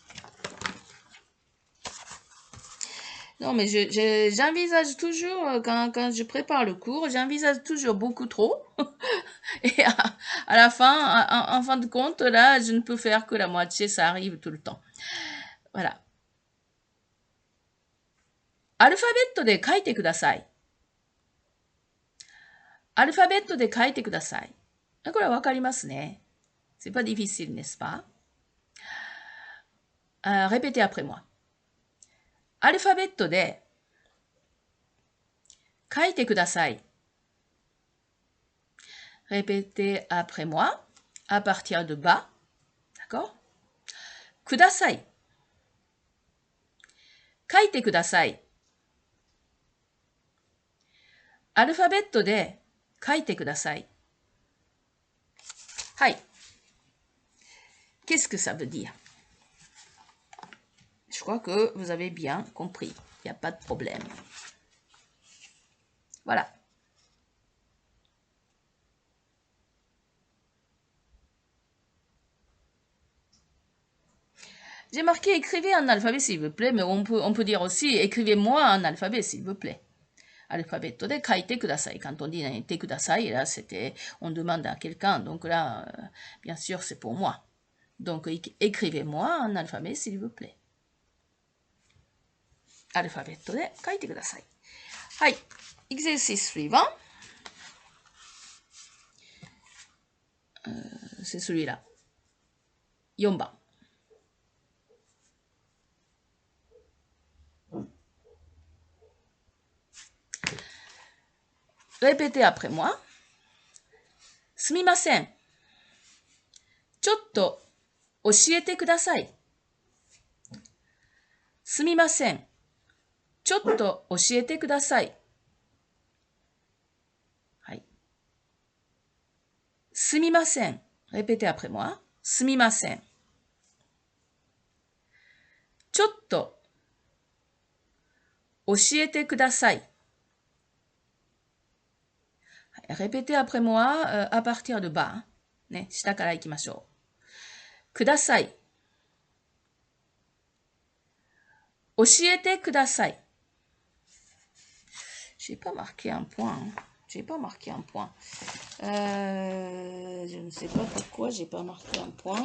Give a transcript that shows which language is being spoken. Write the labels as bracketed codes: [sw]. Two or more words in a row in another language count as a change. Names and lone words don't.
[fr] Non, mais j'envisage toujours, quand je prépare le cours, j'envisage toujours beaucoup trop. Et à la fin, en fin de compte, là, je ne peux faire que la moitié, ça arrive tout le temps. [ja] Voilà. アルファベットで書いてください. アルファベットで書いてください. これはわかりますね。 [fr] C'est pas difficile, n'est-ce pas? Répétez après moi. [ja] アルファベットで書いてください。 [fr] Répétez après moi, à partir de bas. D'accord? [ja] ください。書いてください。アルファベットで書いてください。 [fr] はい。Qu'est-ce que ça veut dire? Je crois que vous avez bien compris. Il n'y a pas de problème. Voilà. J'ai marqué écrivez un alphabet s'il vous plaît, mais on peut dire aussi écrivez-moi un alphabet s'il vous plaît. [ja] アルファベットで書いてください. [fr] Quand on dit [ja] てください, [fr] là on demande à quelqu'un, donc là, bien sûr, c'est pour moi. Donc, écrivez-moi un alphabet, s'il vous plaît. [ja] Alphabet で書いてください。 [fr] はい。Exercice suivant. C'est celui-là. 4番。Répétez après moi. [ja] すみません。ちょっと教えてください。すみません。ちょっと教えてください。はい。すみません。 [fr] Répétez après moi. [ja] すみません。ちょっと教えてください。 [fr] Répétez après moi à partir de bas. [ja] ね、下から行きましょう。ください。教えてください。 [fr] J'ai pas marqué un point. J'ai pas marqué un point. Je ne sais pas pourquoi j'ai pas marqué un point.